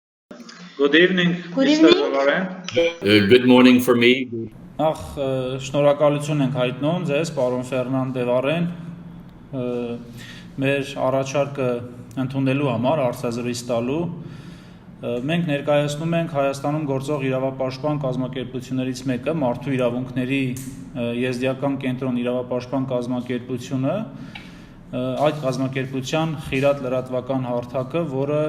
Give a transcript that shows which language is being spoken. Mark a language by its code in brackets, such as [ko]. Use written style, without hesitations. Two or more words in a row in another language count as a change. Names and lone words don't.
[en] Good evening, Good Mr. evening. de Varennes. Good morning for me. [hy] Նախ շնորհակալություն ենք հայտնում ձեզ, պարոն Ֆերնան դե Վարեն, մեր առաջարկը ընդունելու համար, հարցազրույց տալու։ Մենք ներկայացնում ենք Հայաստանում գործող իրավապաշտպան կազմակերպություններից մեկը, Մարդու իրավունքների եզդիական կենտրոն իրավապաշտպան կազմակերպությունը, այդ կազմակերպության Xirat լրատվական հարթակը, որը